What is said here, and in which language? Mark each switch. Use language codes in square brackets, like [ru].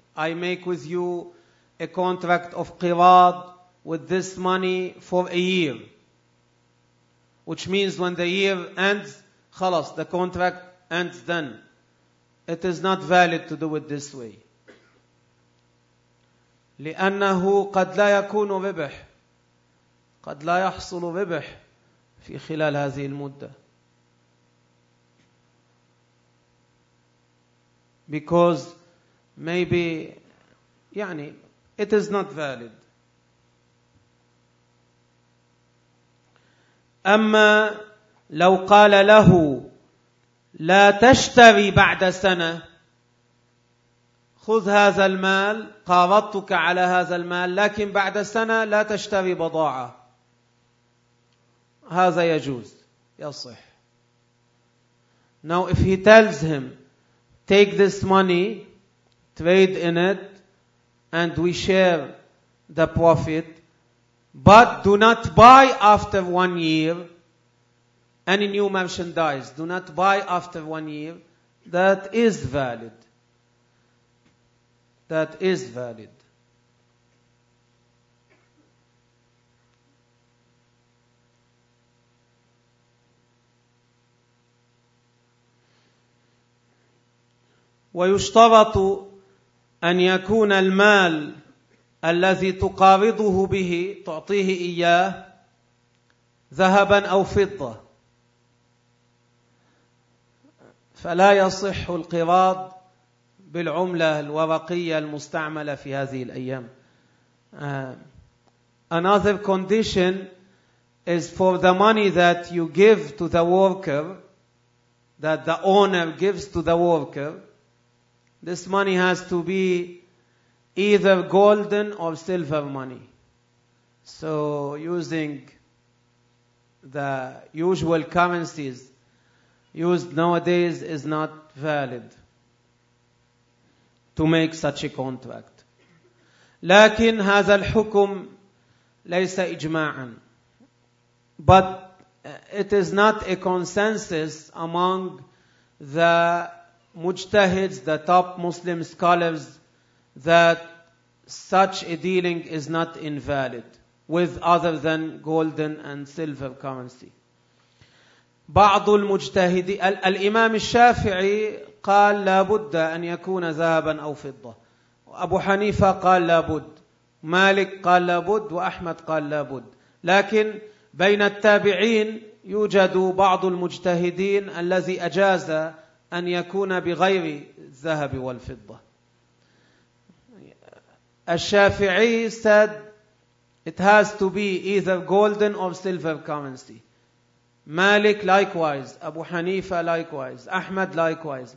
[en] I make with you a contract of qirad with this money for a year, which means when the year ends, خلاص, the contract ends then. It is not valid to do it this way. [ar] لأنه قد لا يكون ربح, قد لا يحصل ربح في خلال هذه المدة. [en] Because maybe, يعني, it is not valid. [ar] أما لو قال له لا تشتري بعد سنة, خذ هذا المال, قارضتك على هذا المال, لكن بعد سنة لا تشتري بضاعة, هذا يجوز, يصح. [en] Now if he tells him take this money, trade in it, and we share the profit, but do not buy after 1 year any new merchandise. Do not buy after 1 year. That is valid. That is valid. [ar] ويشترط أن يكون المال الذي تقارضه به, تعطيه إياه, ذهبا أو فضة, فلا يصح القراض بالعملة الورقية المستعملة في هذه الأيام. [en] Another condition is for the money that you give to the worker, that the owner gives to the worker, this money has to be either golden or silver money. So using the usual currencies used nowadays is not valid to make such a contract. [ar] لكن هذا الحكم ليس إجماعا. [en] But it is not a consensus among the mujtahids, the top Muslim scholars, that such a dealing is not invalid with other than golden and silver currency. [ar] بعض المجتهدين الإمام الشافعي قال لا بد أن يكون ذهبا أو فضة، أبو حنيفة قال لا بد، مالك قال لا بد، وأحمد قال لا بد. لكن بين التابعين يوجد بعض المجتهدين الذي أجاز أن يكون بغير الذهب والفضة. [en] الشافعي said it has to be either golden or silver currency. Malik likewise, Abu Hanifa likewise, Ahmad likewise.